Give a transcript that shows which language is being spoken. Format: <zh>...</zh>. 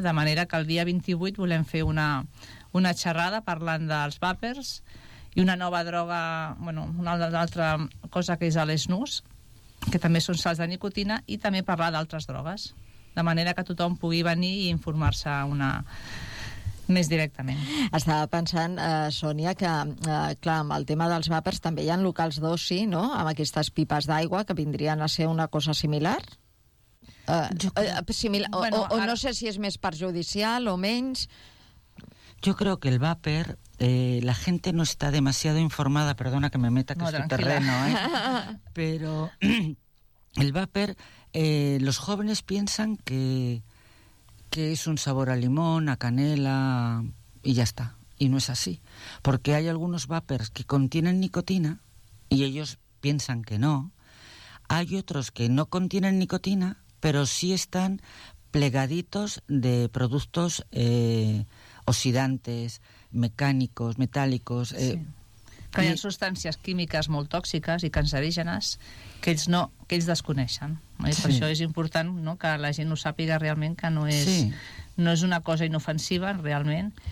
<ca>De manera que el dia 28 volem fer una xerrada parlant dels vapers i una nova droga, bueno, una altra cosa que és l'esnús, que també són sals de nicotina, i també parlar d'altres drogues, de manera que tothom pugui venir i informar-se una més directament. Estava pensant, Sònia, que, clar, amb el tema dels vapers també hi ha locals d'oci, no?, amb aquestes pipes d'aigua que vindrien a ser una cosa similar. No sé si és més perjudicial o menys.</ca> <es>Yo creo que el vaper, la gente no está demasiado informada, perdona que me meta que estoy terreno, pero el vaper, los jóvenes piensan que es un sabor a limón, a canela, y ya está. Y no es así. Porque hay algunos vapers que contienen nicotina, y ellos piensan que no. Hay otros que no contienen nicotina, pero sí están plegaditos de productos oxidantes, mecánicos, metálicos. Sí.</es> <ca>Que hi ha sustàncies químiques molt tòxiques i cancerígenes que ells no, que ells desconeixen. Sí. Per això és important, no?, que la gent ho sàpiga realment, que no és, sí, no és una cosa inofensiva realment.</ca>